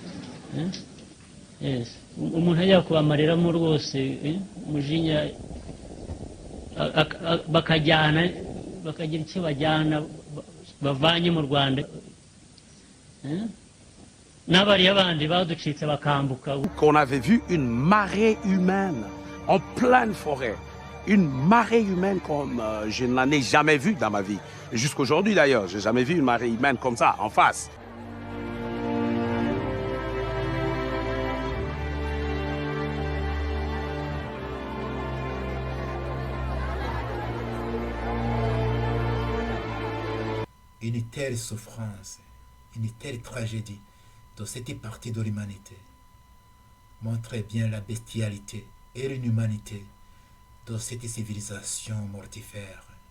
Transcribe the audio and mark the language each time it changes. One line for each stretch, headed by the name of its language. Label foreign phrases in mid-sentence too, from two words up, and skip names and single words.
Kinyarwanda: yes umuntu ajya kubamarira rwose umujinya bakajyana bakagira icyo bajyana bavanye mu Rwanda n'abariya bandi baducitse bakambuka.
French: Qu'on avait vu une marée humaine en pleine forêt, une marée humaine comme je n'en ai jamais vu dans ma vie. Jusqu'aujourd'hui d'ailleurs, j'ai jamais vu une marée humaine comme ça en face. Une telle souffrance, une telle tragédie dans cette partie de l'humanité montre bien la bestialité et l'inhumanité de cette civilisation mortifère.